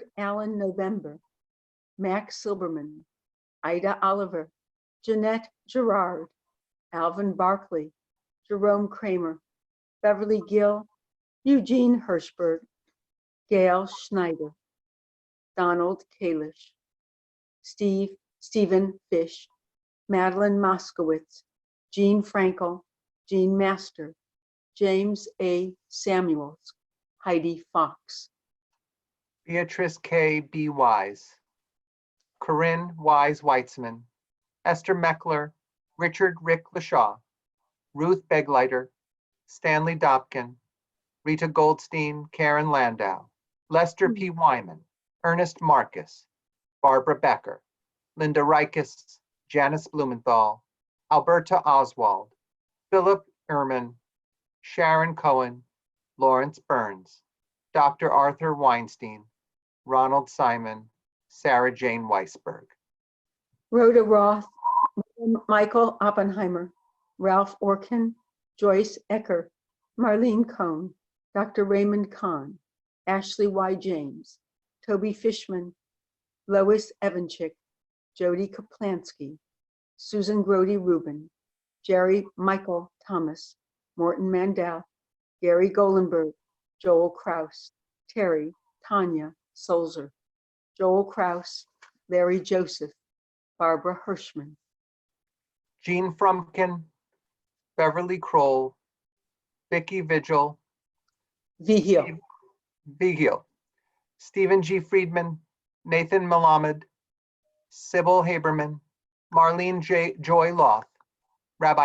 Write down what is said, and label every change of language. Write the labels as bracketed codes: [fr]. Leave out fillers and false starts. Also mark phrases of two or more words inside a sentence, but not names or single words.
[en] Allen November, Max Silberman, Ida Oliver, Jeanette Gerard, Alvin Barkley, Jerome Kramer, Beverly Gill, Eugene Hirschberg, Gail Schneider, Donald Kalish, Stephen Fish, Madeline Moskowitz, Jean Frankel, Jean Master, James A. Samuels, Heidi Fox. Beatrice K. B. Wise, Corinne Wise Weitzman, Esther Meckler, Richard Rick Lashaw, Ruth Begleiter, Stanley Dobkin, Rita Goldstein, Karen Landau, Lester P. Wyman, Ernest Marcus, Barbara Becker, Linda Reiches, Janice Blumenthal, Alberta Oswald, Philip Ehrman, Sharon Cohen, Lawrence Burns, Dr. Arthur Weinstein, Ronald Simon, Sarah Jane Weisberg. Rhoda Roth, Michael Oppenheimer, Ralph Orkin, Joyce Ecker, Marlene Cohn, Dr. Raymond Kahn, Ashley Y. James, Toby Fishman, Lois Evanchik, Jody Kaplansky, Susan Grody Rubin, Jerry Michael Thomas, Morton Mandel, Gary Golenberg, Joel Kraus, Terry, Tanya Solzer, Joel Kraus, Larry Joseph, Barbara Hirschman. Jean Frumkin, Beverly Kroll, Vicki Vigil, Vigil. Stephen G. Friedman, Nathan Malamed, Sybil Haberman, Marlene Joy Loth, Rabbi